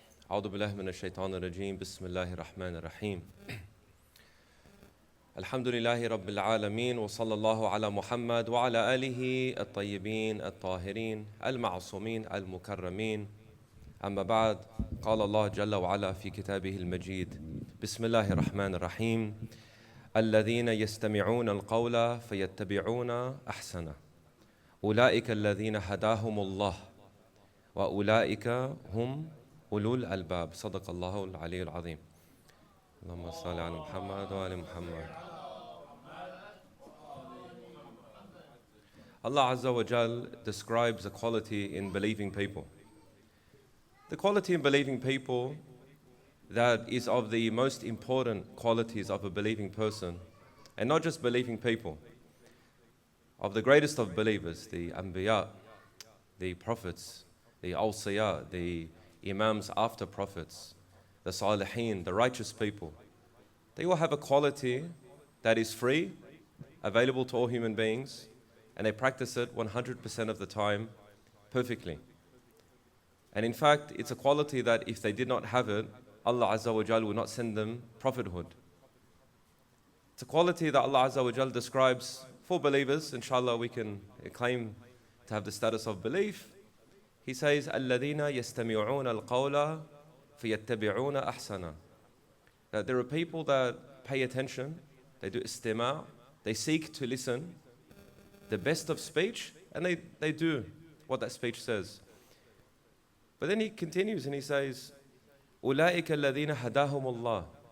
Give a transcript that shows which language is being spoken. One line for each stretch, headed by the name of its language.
Arabic: أعوذ بالله من الشيطان الرجيم بسم الله الرحمن الرحيم الحمد لله رب العالمين وصلى الله على محمد وعلى آله الطيبين الطاهرين المعصومين المكرمين أما بعد قال الله جل وعلا في كتابه المجيد بسم الله الرحمن الرحيم الذين يستمعون القول فيتبعون أحسنه أولئك الذين هداهم الله وأولئك هم أولو الألباب صدق الله العلي العظيم اللهم صل على محمد وآل محمد.
English: Allah Azza wa Jal describes a quality in believing people. The quality in believing people that is of the most important qualities of a believing person, and not just believing people, of the greatest of believers, the Anbiya, the prophets, the Awsiya, the Imams after prophets, the Salihin, the righteous people. They all have a quality that is free, available to all human beings, and they practice it 100% of the time perfectly. And in fact, it's a quality that if they did not have it, Allah Azza wa Jal will not send them prophethood. It's a quality that Allah Azza wa Jal describes for believers. Inshallah, we can claim to have the status of belief. He says,
Arabic: الَّذِينَ يَسْتَمِعُونَ الْقَوْلَ فَيَتَّبِعُونَ أَحْسَنَ.
English: That there are people that pay attention, they do istima', they seek to listen the best of speech, and they do what that speech says. But then he continues and he says,
Arabic: أُولَٰئِكَ الَّذِينَ هَدَاهُمُ اللَّهُ.